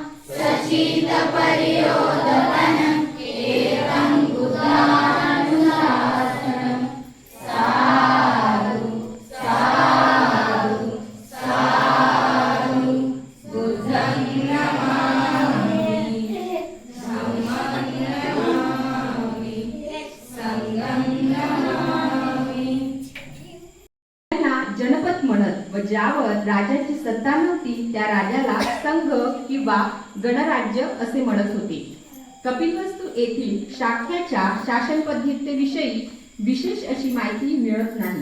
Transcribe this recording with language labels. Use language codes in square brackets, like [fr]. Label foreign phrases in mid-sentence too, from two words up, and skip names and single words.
[pi] सचितपर्योदपनं एवं बुद्धानुशासनं साधु साधु साधु बुद्धं नमामि धम्मं नमामि संघं नमामि। [mr] त्यांना जनपद म्हणत व ज्यावर राजाची सत्ता नव्हती त्या राजाला संघ किंवा गणराज्य असे म्हणत होते। कपिलवस्तू येथील शाक्याच्या शासन पद्धतीविषयी विशेष अशी माहिती मिळत नाही।